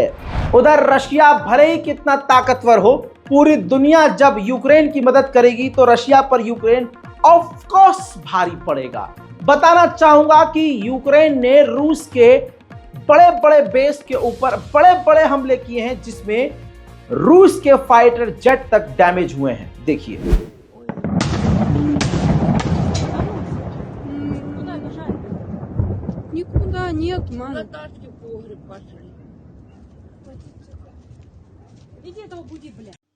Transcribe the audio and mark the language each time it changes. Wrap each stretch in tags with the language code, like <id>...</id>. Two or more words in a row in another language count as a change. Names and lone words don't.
<hi>उधर रशिया भले ही कितना ताकतवर हो, पूरी दुनिया जब यूक्रेन की मदद करेगी तो रशिया पर यूक्रेन</hi> <en>of course</en> <hi>भारी पड़ेगा। बताना चाहूंगा कि यूक्रेन ने रूस के बड़े बड़े बेस के ऊपर बड़े बड़े हमले किए हैं, जिसमें रूस के</hi> <en>fighter jet</en> <hi>तक डैमेज हुए हैं। देखिए,</hi> <ru>Никуда нет, мама. Наташке погреб пошли. Иди этого буди, бля.</ru>